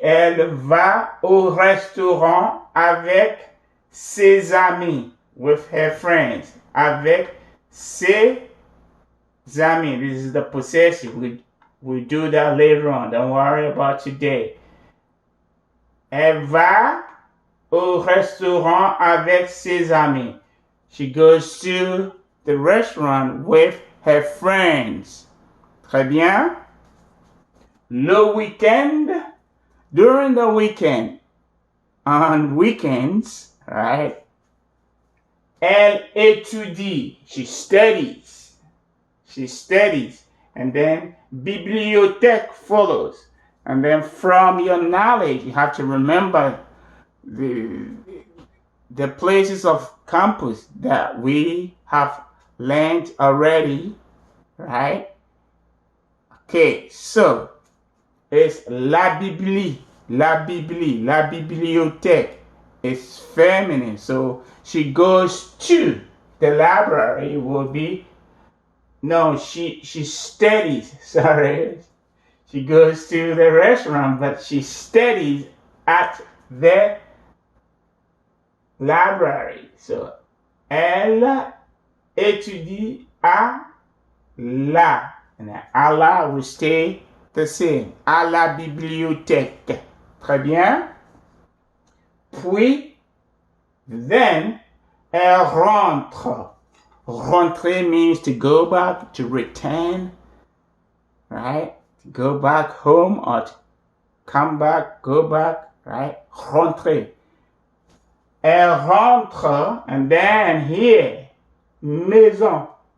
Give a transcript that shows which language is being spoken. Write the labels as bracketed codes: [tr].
[fr] Elle va au restaurant avec ses amis, with her friends. Avec ses amis. [en] This is the possessive. We do that later on. Don't worry about today. [fr] Elle va au restaurant avec ses amis. [en] She goes to the restaurant with her friends. [fr] Très bien. Le weekend. [en] During the weekend. On weekends, right? [fr] Elle étudie. [en] She studies. She studies. And then bibliothèque follows. And then from your knowledge, you have to remember the places of campus that we have learned already, right? Okay, so it's la bibli, la bibliothèque is feminine. So she goes to the library. Will be no, she studies. Sorry, she goes to the restaurant, but she studies at the library. So [fr] elle étudie à la, [en] and à la will stay the same. [fr] À la bibliothèque. Très bien. Puis, [en] then, [fr] elle rentre. [en] Rentrer means to go back, to return, right? To go back home or to come back, go back, right? [fr] Rentrer. Elle rentre, [en] and then here, maison.